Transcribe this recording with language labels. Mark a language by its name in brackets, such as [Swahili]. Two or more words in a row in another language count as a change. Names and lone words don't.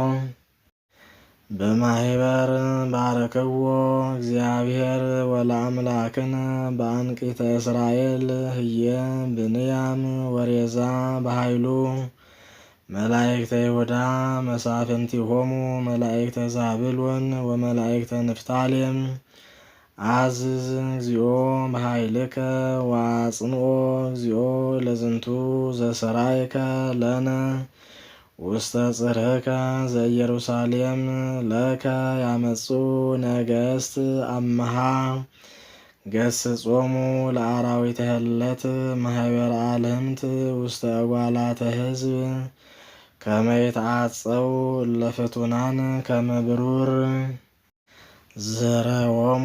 [Geez] በማህበር ባረክዎ እግዚአብሔር ወለአምላክነ በአንቂተ እስራኤል ህየ ብንያም ወሬዛ በኃይሉ መላእክተ ይሁዳ መሳፍንቲሆሙ መላእክተ ዛብሎን ወመላእክተ ንፍታሌም አዝዝ እግዚኦ በኃይልከ ወአጽንኦ እግዚኦ ለዝንቱ ዘሰራይከ ለነ ውስተ ጽርሕከ ዘኢየሩሳሌም ለከ ያመጹ ነገሥት አምሃ ገስጾሙ ለአራዊተ ህለት ማህበረ አልህምት ውስተ እጓላተ ህዝብ ከመ ይትዓጸው ለፍቱናን ከመ ብሩር ዘረዎሙ